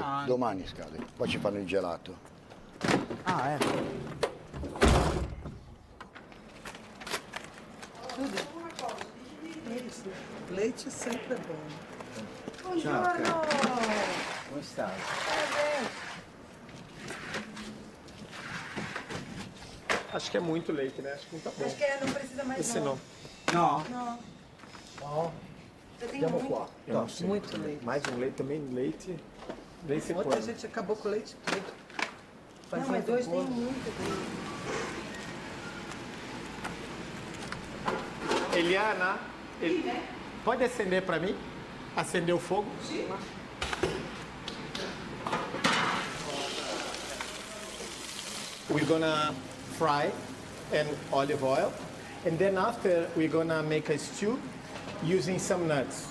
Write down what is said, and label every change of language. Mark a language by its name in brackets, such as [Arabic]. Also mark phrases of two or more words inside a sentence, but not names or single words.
[Italian] Oggi, domani scade. Poi ci fanno il gelato. Ah, ecco. Lei c'è sempre buono. Buongiorno. Come stai? [Portuguese] Acho que é muito leite, né? Acho que não tá bom. Acho que não precisa mais Esse não. No? No. Ó. Você tem Andiamo muito? qua. Eu não sei. Muito leite. Mais um leite também, leite. Leite Ontem a quando? gente acabou com o leite todo. Não, mas dois tem muito. Eliana, pode acender para mim? Acender o fogo? Sim. [English] We're gonna fry in olive oil, and then after we're gonna make a stew using some nuts.